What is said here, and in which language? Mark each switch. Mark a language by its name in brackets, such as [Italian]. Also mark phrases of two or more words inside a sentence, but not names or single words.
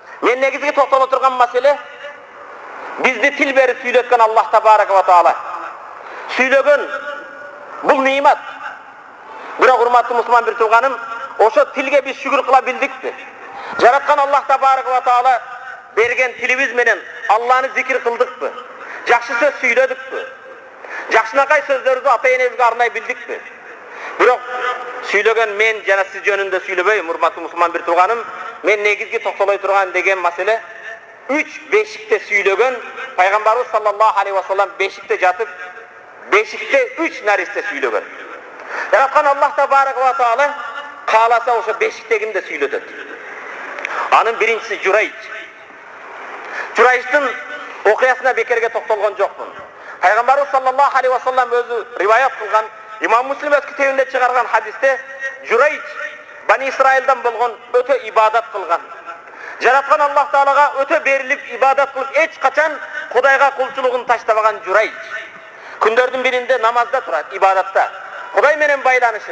[Kyrgyz] Мен негизги токтоло турган маселе bizdi til berip süйлөткөн [Arabic] الله تبارك وتعالى. [Kyrgyz] Süylөгөн bul nimet. Бирок урматтуу мусулман бир тууганым, ошо тилге биз шүгүр кыла билдикпи? Жараткан [Arabic] الله تبارك وتعالى [Kyrgyz] берген тилибиз менен Алланы зикир кылдыкпы? Жакшы сөз сүйлөдүкпү? Жакшынакай сөздөрдү ата-энебизге арнай билдикпи? Бирок сүйлөгөн мен жана сиз жөнүндө сүйлөбөйм, урматтуу мусулман бир тууганым. Мен негизги токтолой турган деген маселе 3 бешикте сүйлөгөн пайгамбарыбыз [Arabic] صلى الله عليه وسلم [Kyrgyz] бешикте жатып, бешикте 3 наристе сүйлөгөн. Жараткан [Arabic] الله تبارك وتعالى [Kyrgyz] кааласа ошо бешиктегин де сүйлөтөт. Анын биринчиси Журайч. Журайчтын окуясына бекерге токтолгон жокмун. Пайгамбарыбыз [Arabic] صلى الله عليه وسلم [Kyrgyz] өзү риваят кылган, Имам Муслим өз китебинде чыгарган хадисте Журайч Бани Исраилдан болгон өтө ибадат кылган. Жараткан Allah Таалага өтө берилип ибадат кылып, эч качан Кудайга кулчулугун таштабаган Журайч. Күндөрдүн биринде намазда турат, ибадатта. Кудай менен байланышып.